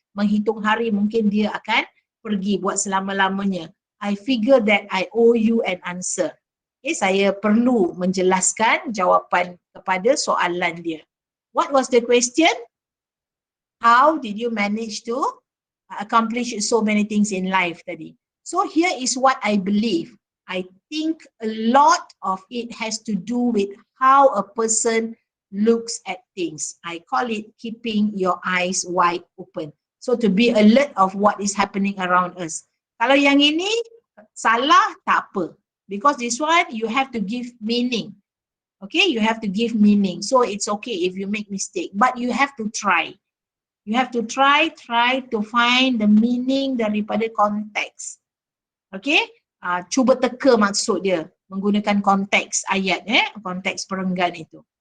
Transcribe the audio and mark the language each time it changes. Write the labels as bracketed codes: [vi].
[ms] Menghitung hari mungkin dia akan pergi buat selama-lamanya. [en] I figure that I owe you an answer. Okay, saya perlu menjelaskan jawapan kepada soalan dia. What was the question? How did you manage to accomplish so many things in life tadi? So here is what I believe. I think a lot of it has to do with how a person looks at things. I call it keeping your eyes wide open. So to be alert of what is happening around us. [ms] Kalau yang ini salah, tak apa. [en] Because this one, you have to give meaning. Okay, you have to give meaning. So it's okay if you make mistake. But you have to try. You have to try to find the meaning daripada konteks. [ms] Okay, cuba teka maksud dia menggunakan konteks ayat, konteks perenggan itu.